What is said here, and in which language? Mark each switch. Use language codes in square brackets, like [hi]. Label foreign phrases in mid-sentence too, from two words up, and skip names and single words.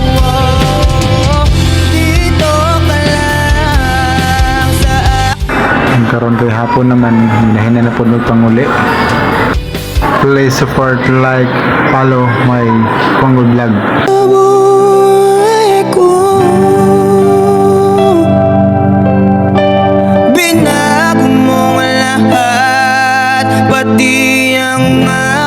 [tl] Dito ka lang sa [ceb] Ang karon kay hapon naman hinahinay na pud og panguli. [en] Please support, like, follow my Kwangol Vlog. [tl] buhay ko. Binago mo ang lahat, pati ang